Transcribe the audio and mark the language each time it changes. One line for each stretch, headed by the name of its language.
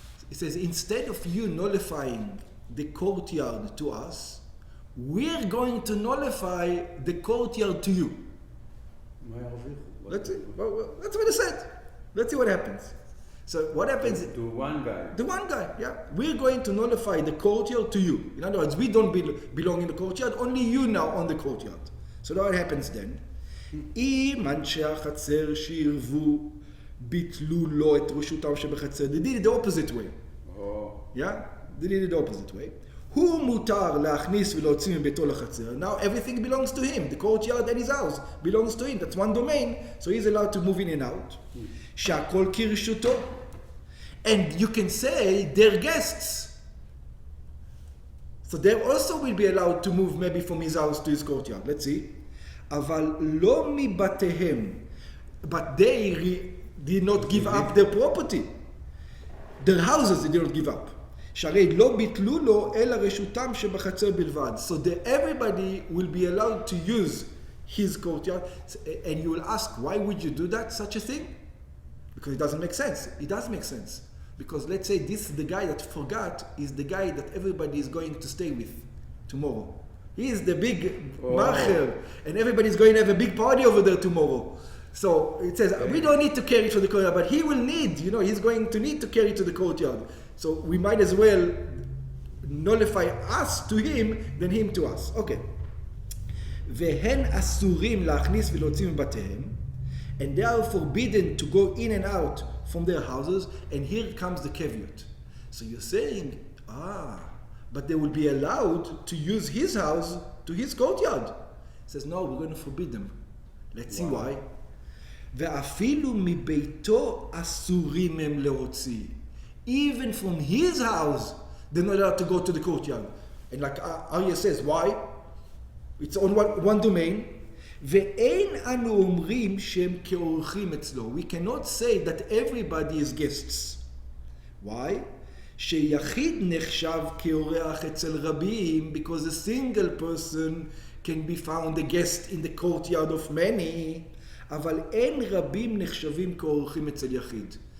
English: It says, instead of you nullifying the courtyard to us, we're going to nullify the courtyard to you. Let's see. Well, that's what it said. Let's see what happens. So what happens? To one guy. The one guy, yeah. We're going to nullify the courtyard to you. In other words, we don't belong in the courtyard, only you now on the courtyard. So what happens then?
Hebrew: אם אנשי החצר שירבו ביטלו לו את רשותם שבחצר.
English: They did it the opposite way. Oh. Yeah? They did it the opposite way.
Hebrew: הוא מותר להכניס ולהוציא מביתו לחצר.
English: Now everything belongs to him. The courtyard and his house belongs to him. That's one domain. So he's allowed to move in and out.
Hebrew: שהכל כרשותו.
English: And you can say they're guests. So they also will be allowed to move maybe from his house to his courtyard. Let's see.
Hebrew: אבל לא מבתיהם.
English: But they did not give up their property. Their houses they did not give up.
Hebrew: שהרי לא ביטלו לו אלא רשותם שבחצר בלבד.
English: So everybody will be allowed to use his courtyard. And you will ask, why would you do that, such a thing? Because it doesn't make sense. It does make sense. Because let's say the guy that forgot is the guy that everybody is going to stay with tomorrow. He is the big marcher, and everybody is going to have a big party over there tomorrow. So it says, we don't need to carry to the courtyard, but he will need, he's going to need to carry to the courtyard. So we might as well nullify us to him than him to us. Okay.
Hebrew: והן אסורים להכניס ולהוציא מבתיהם,
English: and they are forbidden to go in and out from their houses, and here comes the caveat. So you're saying, but they will be allowed to use his house to his courtyard. He says, no, we're going to forbid them. Let's see why.
Hebrew: ואפילו מביתו אסורים הם להוציא.
English: Even from his house, they're not allowed to go to the courtyard. And like Arya says, why? It's on one domain.
Hebrew: ואין אנו אומרים שהם כאורחים אצלו.
English: We cannot say that everybody is guests. Why?
Hebrew: שיחיד נחשב כאורח אצל רבים,
English: because a single person can be found a guest in the courtyard of many,
Hebrew: אבל אין רבים נחשבים כאורחים אצל יחיד.